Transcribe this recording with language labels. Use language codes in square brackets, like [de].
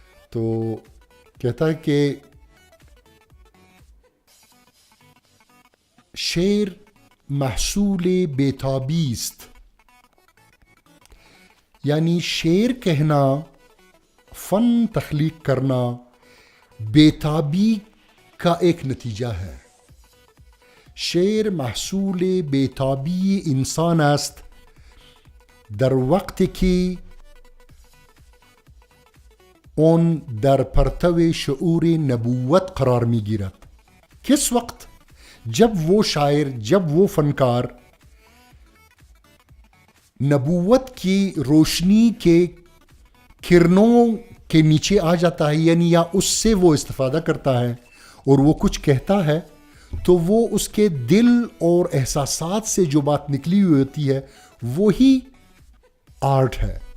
[ur] تو کہتا ہے کہ [fa] شعر محصول بیتابی است. [ur] یعنی شعر کہنا, فن تخلیق کرنا بیتابی کا ایک نتیجہ ہے. [fa] شعر محصول بیتابی انسان است در وقت کی اون در پرتو شعور نبوت قرار می گیرد. [ur] کس وقت؟ جب وہ شاعر, جب وہ فنکار نبوت کی روشنی کے کرنوں کے نیچے آ جاتا ہے, یعنی یا اس سے وہ استفادہ کرتا ہے اور وہ کچھ کہتا ہے تو وہ اس کے دل اور احساسات سے جو بات نکلی ہوئی ہوتی ہے وہی آرٹ ہے.